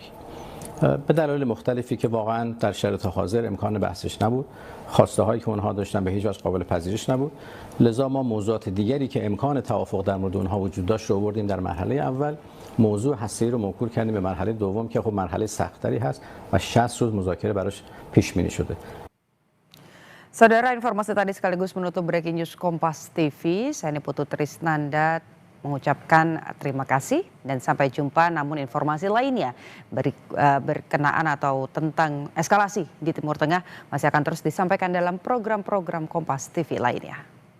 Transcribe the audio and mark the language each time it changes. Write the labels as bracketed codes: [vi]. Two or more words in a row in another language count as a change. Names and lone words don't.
[fa] به دلایل مختلفی که واقعا در شرایط حاضر امکان بحثش نبود، خواسته هایی که اونها داشتن به هیچ وجه قابل پذیرش نبود، لذا ما موضوعات دیگری که امکان توافق در مورد اونها وجود داشت رو آوردیم در مرحله اول. موضوع هسته‌ای رو موکول کردیم به مرحله دوم که خب مرحله سخت‌تری هست و 60 روز مذاکره براش پیش بینی شده. [id] Saudara, informasi tadi sekaligus menutup [en] Breaking News [id] Kompas TV. Saya Niputu Trisnanda mengucapkan terima kasih dan sampai jumpa. Namun informasi lainnya berkenaan atau tentang eskalasi di Timur Tengah masih akan terus disampaikan dalam program-program Kompas TV lainnya.